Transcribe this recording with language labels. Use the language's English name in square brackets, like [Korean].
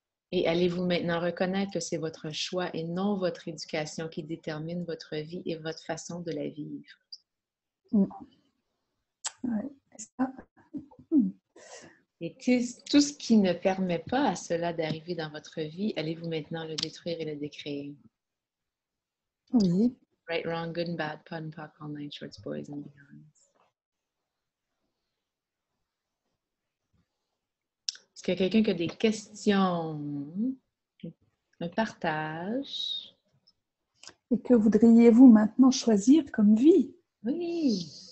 [French] Et allez-vous maintenant reconnaître que c'est votre choix et non votre éducation qui détermine votre vie et votre façon de la vivre? Et tout ce qui ne permet pas à cela d'arriver dans votre vie, allez-vous maintenant le détruire et le décréer? Oui. [English] Right, wrong, good and bad, POD and POC, all nine shorts, boys and beyonds. [French] Est-ce qu'il y a quelqu'un qui a des questions? Un partage? Et que voudriez-vous maintenant choisir comme vie? Oui.